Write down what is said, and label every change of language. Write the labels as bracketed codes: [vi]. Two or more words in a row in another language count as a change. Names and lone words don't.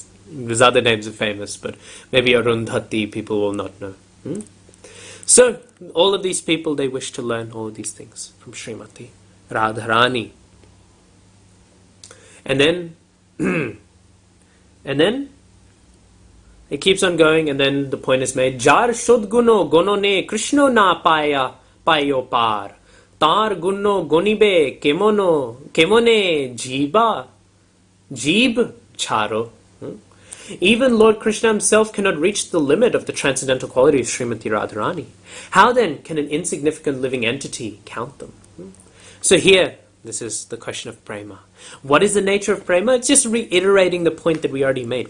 [en] These other names are famous, but maybe Arundhati people will not know. So, all of these people, they wish to learn all of these things from Srimati Radharani. And then it keeps on going, and then the point is made. [bn] যার সদ্ গুণ গণনে কৃষ্ণ না পায় পার. তার গুণ গণিবে কেমনে জীব ছার. [en] Even Lord Krishna himself cannot reach the limit of the transcendental quality of Srimati Radharani. How then can an insignificant living entity count them? So here, this is the question of prema. What is the nature of prema? It's just reiterating the point that we already made.